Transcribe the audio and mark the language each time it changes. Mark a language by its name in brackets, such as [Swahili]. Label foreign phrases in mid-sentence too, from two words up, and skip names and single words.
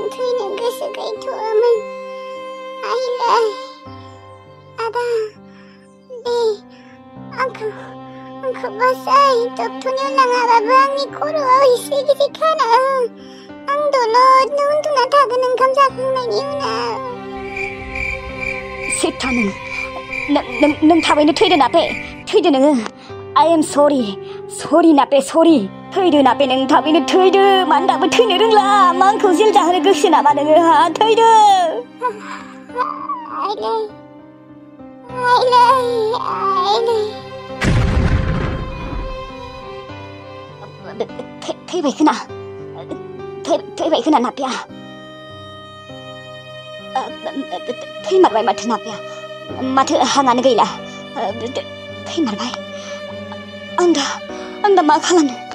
[Bodo] थैनो गोसो गैथ'वामोन आइलै आदा दे आंखौ बासाय डक्टरनियाव लाङाबाबो आंनि खर'आव एसे गिदिर खाना आं दलदनो उन्दुना थागोन ओंखाम जाखांनायनि उनाव सेथा नों थाबैनो थैदो नापे थैदो नोङो [English] I am sorry [Bodo] नापे sorry थैदो नापे नों थाबैनो थैदो मानो दाबो थैनो रोंला मा आंखौ जेल जाहोनो गोसो नामा नोङो हा थैदो आइलै थैबाय खोना नापिया थैमारबाय माथो नापिया माथो हाङानो गैला थैमारबाय आं दा मा खालामनो